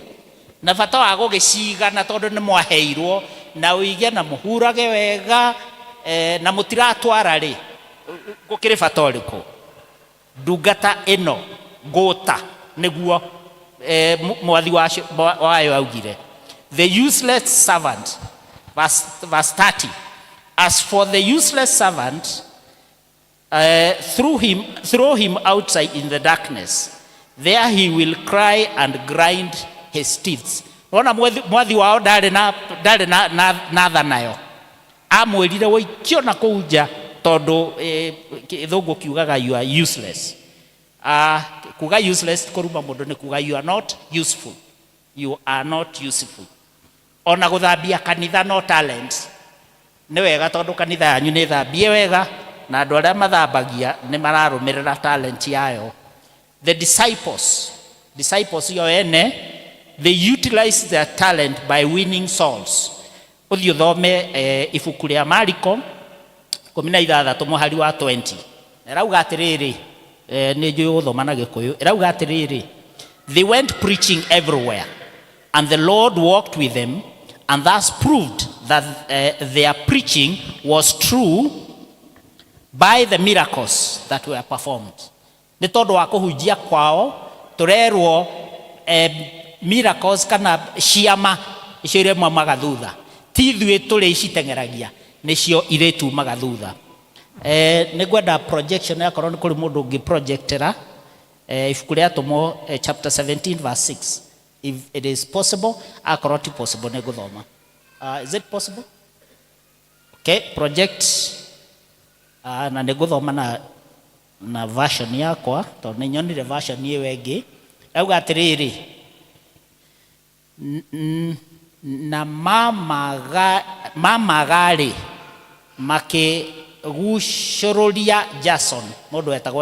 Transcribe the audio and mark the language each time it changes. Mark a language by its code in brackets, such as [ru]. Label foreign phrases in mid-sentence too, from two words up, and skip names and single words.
[ki] Na bata wa gũgĩciga na tondũ nĩ mwaheirwo na ũige na mũhurage wega na mũtiratwara rĩ, gũkĩrĩ bata ũrĩkũ? Ndungata ĩno ngũta nĩguo mwathi wayo augire, [en] the useless servant, verse 30, as for the useless servant, throw him outside in the darkness, there he will cry and grind his teeth. [ki] Ona mwathi wao ndarĩ na tha nayo, amwĩrire woikio na kũu nja tondũ gĩthũngũ kiugaga [en] you are useless. [ki] Kuga useless kũruma mũndũ nĩ kuga [en] you are not useful, you are not useful. [ki] Ona gũthambia kanitha no talent, nĩ wega tondũ kanitha yanyu nĩ thambie wega na andũ arĩa mathambagia nĩ mararũmĩrĩra talent yayo. [en] The disciples [ki] yo ene, [en] they utilized their talent by winning souls. [ki] Ũthiũ thome ibuku rĩa Mariko 16 mũhari wa 20. Erauga atĩrĩrĩ, nĩ njũĩ gũthoma na Gĩkũyũ. Erauga atĩrĩrĩ, [en] they went preaching everywhere and the Lord walked with them and thus proved that their preaching was true by the miracles that were performed. [ki] Nĩ tondũ wa kũhunjia kwao tũrerwo miracles kana ciama icio irĩ maumaga thutha, ti ithuĩ tũrĩ iciteng'eragia, nĩcio irĩ tumaga thutha. Nĩ ngwenda projection yakorwo nĩ kũrĩ mũndũ ũngĩ projectera ibuku rĩa Atũmwo [en] chapter 17 verse 6, if it is possible. [ki] Akorwo ti possible nĩ ngũthoma. [en] Is it possible? Okay, project. [ki] Na nĩ ngũthoma na version yakwa tondũ nĩ nyonire version ĩyo ĩngĩ. Auga atĩrĩrĩ, na mamagarĩ makĩgucũrũria Jason, mũndũ wetagwo